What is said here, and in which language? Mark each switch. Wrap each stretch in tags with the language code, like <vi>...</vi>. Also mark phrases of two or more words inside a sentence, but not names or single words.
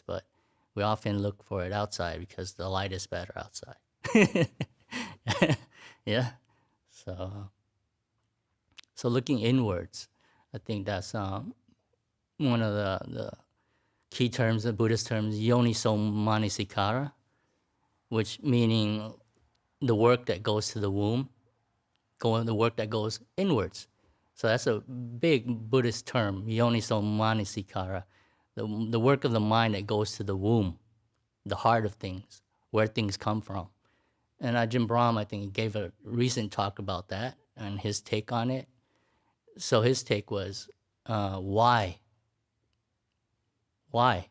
<en>But we often look for it outside because the light is better outside. Yeah. So looking inwards, I think that's one of the key terms, the Buddhist terms,</en> <pi>yoniso manasikara,</pi> <en>which meaning the work that goes to the womb, the work that goes inwards. So that's a big Buddhist term,</en> <pi>yoniso manasikara,</pi> <en>the work of the mind that goes to the womb, the heart of things, where things come from. And Ajahn Brahm, I think, he gave a recent talk about that and his take on it. So his take was, why? Why?</en>